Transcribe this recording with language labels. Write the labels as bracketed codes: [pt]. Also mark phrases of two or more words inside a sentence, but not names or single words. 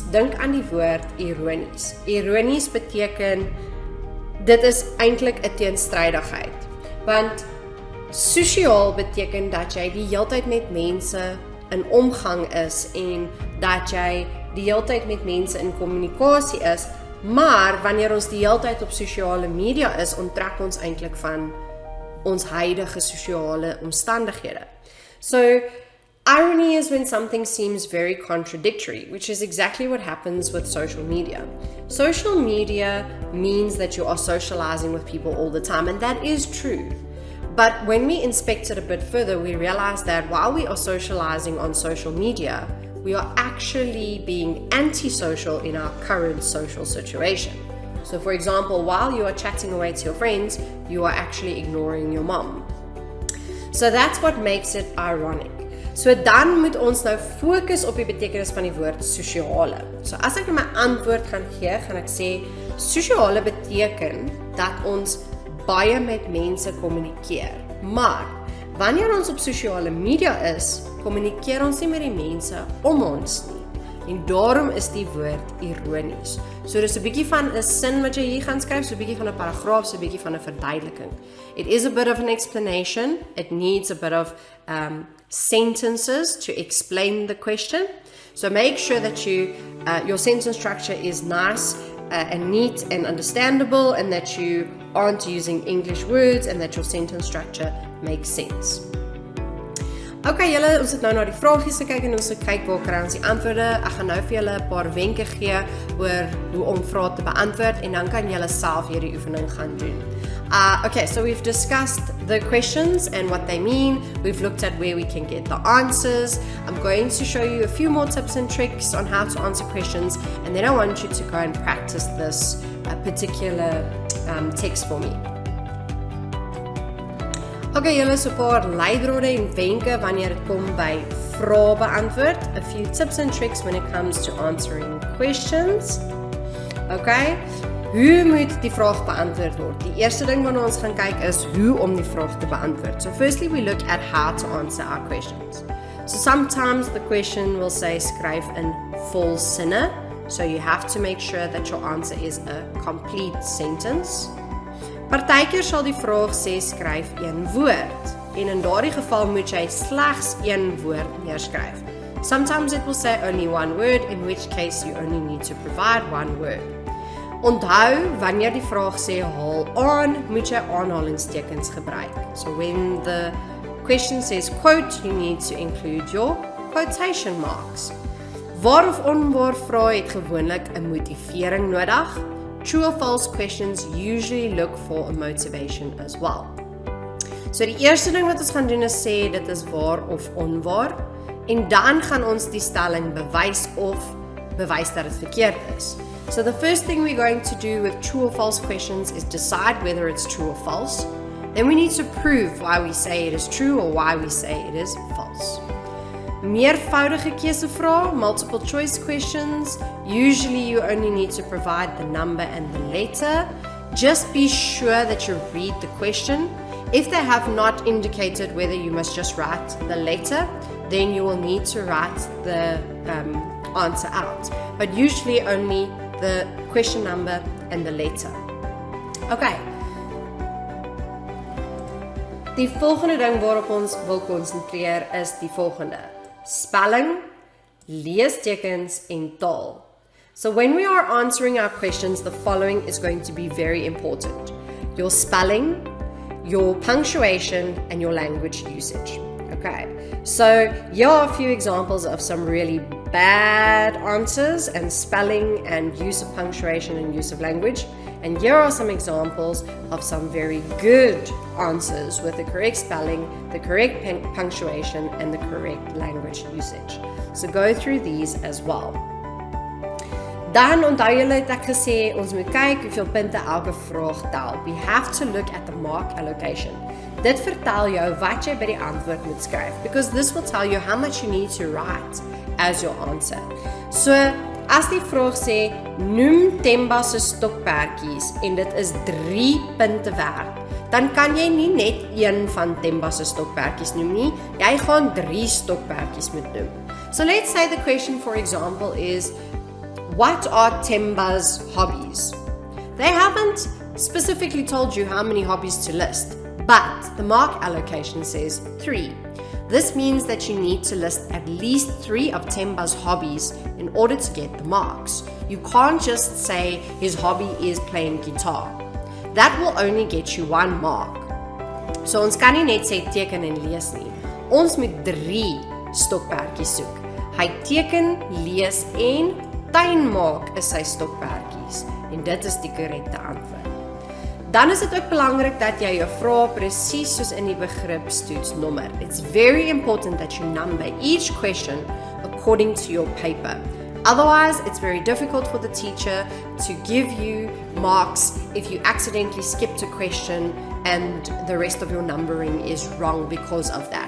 [af] Dink aan die woord ironies. Ironies beteken, dit is eintlik 'n teenstrydigheid. Want sosiaal beteken dat jy die heeltyd met mense in omgang is en dat jy die heeltyd met mense in kommunikasie is, maar wanneer ons die heeltyd op sosiale media is, onttrek ons eintlik van ons huidige sosiale omstandighede. [en] So, irony is when something seems very contradictory, which is exactly what happens with social media. Social media means that you are socializing with people all the time, and that is true. But when we inspect it a bit further, we realize that while we are socializing on social media, we are actually being antisocial in our current social situation. So for example, while you are chatting away to your friends, you are actually ignoring your mom. So that's what makes it ironic. [af] So dan moet ons nou fokus op die betekenis van die woord sosiale. So as ek my antwoord gaan gee, gaan ek sê, sosiale beteken dat ons baie met mense kommunikeer. Maar wanneer ons op sosiale media is, kommunikeer ons nie met die mense om ons nie. En daarom is die woord ironies. So dis 'n bietjie van 'n sin wat jy hier gaan skryf, so 'n bietjie van 'n paragraaf, so 'n bietjie van 'n verduideliking. [en] It is a bit of an explanation. It needs a bit of sentences to explain the question. So make sure that your sentence structure is nice and neat and understandable, and that you aren't using English words, and that your sentence structure makes sense. [af] Okay, julle, ons het nou na die vragies gekyk en ons het kyk waar kry ons die antwoorde. Ek gaan nou vir julle 'n paar wenke gee oor hoe om vrae te beantwoord en dan kan julle self hierdie oefening gaan doen. [en] Okay, so we've discussed the questions and what they mean. We've looked at where we can get the answers. I'm going to show you a few more tips and tricks on how to answer questions, and then I want you to go and practice this particular text for me. [af] Okay, julle, so 'n paar leidrade en wenke wanneer dit kom by vrae beantwoord. [en] A few tips and tricks when it comes to answering questions. [af] Okay, hoe moet die vraag beantwoord word? Die eerste ding waarna ons gaan kyk is hoe om die vraag te beantwoord. [en] So firstly, we look at how to answer our questions. So sometimes the question will say [af] skryf in vol sinne. [en] So you have to make sure that your answer is a complete sentence. [af] Partykeer sal die vraag sê skryf een woord. En in daardie geval moet jy slegs een woord neerskryf. [en] Sometimes it will say only one word, in which case you only need to provide one word. [af] Onthou, wanneer die vraag sê haal aan, moet jy aanhalingstekens gebruik. [en] So when the question says quote, you need to include your quotation marks. [af] Waar of onwaar vrae het gewoonlik 'n motivering nodig. [en] True or false questions usually look for a motivation as well. [af] So die eerste ding wat ons gaan doen is sê dit is waar of onwaar, en dan gaan ons die stelling bewys of bewys dat dit verkeerd is. [en] So the first thing we're going to do with true or false questions is decide whether it's true or false. Then we need to prove why we say it is true or why we say it is false. [af] Meervoudige keusevrae, [en] multiple choice questions, usually you only need to provide the number and the letter. Just be sure that you read the question. If they have not indicated whether you must just write the letter, then you will need to write the answer out. But usually only the question number and the letter. Okay. [af] Die volgende ding waarop ons wil konsentreer is die volgende. Spelling, leestekens en taal. [en] So when we are answering our questions, the following is going to be very important. Your spelling, your punctuation, and your language usage. Okay, so here are a few examples of some really bad answers and spelling and use of punctuation and use of language. And here are some examples of some very good answers with the correct spelling, the correct punctuation, and the correct language usage. So go through these as well. [af] Dan onthou julle het ek gesê ons moet kyk hoeveel punte elke vraag tel. [en] We have to look at the mark allocation. [af] Dit vertel jou wat jy by die antwoord moet skryf, [en] because this will tell you how much you need to write as your answer. [af] So as die vraag sê noem Themba se stokperdjies en dit is 3 punte werd, dan kan jy nie net een van Themba se stokperdjies noem nie, jy gaan 3 stokperdjies moet noem. [en] So let's say the question, for example, is what are Themba's hobbies? They haven't specifically told you how many hobbies to list, but the mark allocation says 3. This means that you need to list at least 3 of Themba's hobbies in order to get the marks. You can't just say his hobby is playing guitar. That will only get you 1 mark. [af] So ons kan nie net sê teken en lees nie. Ons moet 3 stokperdjies soek. Hy teken, lees en tuinmaak is sy stokperdjies. En dit is die korrekte antwoord. Dan is dit ook belangrik dat jy jou vrae presies soos in die begripstoets nommer. [en] It's very important that you number each question according to your paper. Otherwise, it's very difficult for the teacher to give you marks if you accidentally skipped a question and the rest of your numbering is wrong because of that.